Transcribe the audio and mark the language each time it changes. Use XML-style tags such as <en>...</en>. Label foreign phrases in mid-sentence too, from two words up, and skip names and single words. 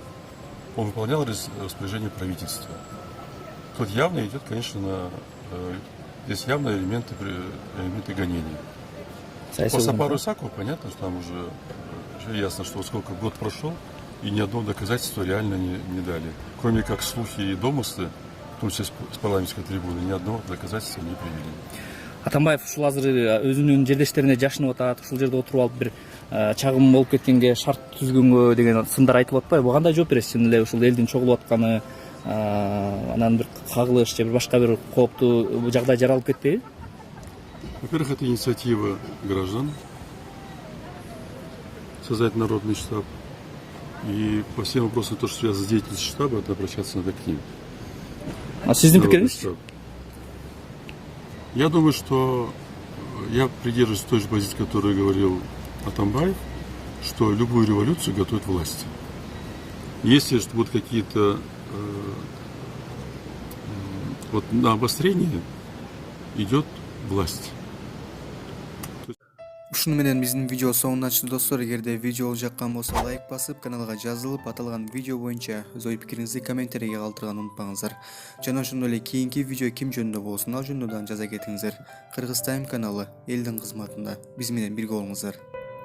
<ru>Он выполнял распоряжение правительства. Тут явно идет, конечно, здесь явно элементы гонения. По Сапару Исакову понятно, что там уже ясно, что сколько год прошел, и ни одного доказательства реально не дали. Кроме как слухи и домыслы, в том числе с парламентской трибуны, ни одного доказательства не привели.</ru> <ky>Атамбаев ушул азыр өзүнүн жердештерине жашынып атат, ушул жерде отуруп алып бир чагым болуп кеткенге, шарт түзгөнгө деген сындар айтылып атпайбы? Буга кандай жооп бересиз? Чын эле ушул элдин чогулуп атканы, анан бир кагылыш же башка бир кооптуу жагдай жаралып кетпейби?</ky> <ru>Во-первых, это инициатива граждан создать народный штаб. И по всем вопросам, то, что связано с деятельностью штаба, это обращаться надо к ним.</ru> <ky>А сиздин пикириңиз?</ky> <ru>Я думаю, что я придерживаюсь той же позиции, которую говорил Атамбаев, что любую революцию готовят власти. Если будут какие-то вот на обострение, идет власть.</ru> <ky>Ушуну менен биздин видео соңуна чыкты достор. Эгерде видео жаккан болсо лайк басып, каналга жазылып, аталган видео боюнча өз ой пикириңизди комментарийге калтырганды унутпаңыздар. Жана ошондой эле кийинки видео ким жөнүндө болсун, ал жөнүндө дагы жаза кетиңиздер. Кыргыз Тайм каналы элдин кызматында. Биз менен бирге болуңуздар.</ky>